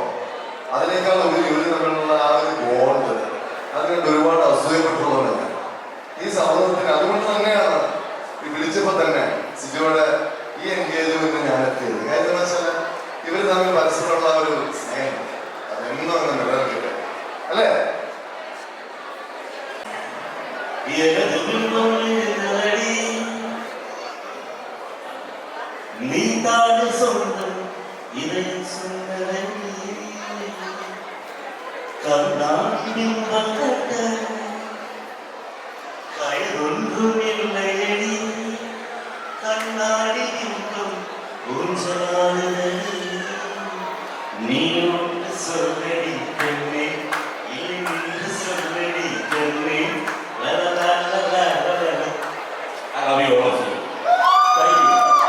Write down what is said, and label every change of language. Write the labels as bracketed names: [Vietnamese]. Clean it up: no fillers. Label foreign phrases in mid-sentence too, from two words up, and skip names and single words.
[Malayalam] അതിനേക്കാൾ ഇവർ തമ്മിലുള്ള ആ ഒരു ബോണ്ട് അതിനുണ്ട് ഒരുപാട് അസൂയപ്പെട്ടുള്ളവരാണ് ഈ സൗഹൃദത്തിന്. അതുകൊണ്ട് തന്നെയാണ് ഈ വിളിച്ചപ്പോ തന്നെ സിജോയുടെ ഈ എൻഗേജ്മെന്റ് ഞാൻ എത്തിയത്. കാര്യം എന്ന് വെച്ചാൽ ഇവർ തമ്മിൽ പരസ്പരമുള്ള ഒരു സ്നേഹം അതെന്നും അങ്ങ് നിലനിൽക്കട്ടെ, അല്ലേ? [Tamil] நீதான சொந்தம் இதை சொன்ன கண்ணாடி பிம்பங்கட்ட கயறொன்றும் இல்லையடி கண்ணாடி பிம்பம் ஊஞ்சலாடுதடி நீ ஒன்று சொல்லடி பெண்ணே இல்லை நின்று சொல்லடி பெண்ணே. [English] I love you all of you. Thank you.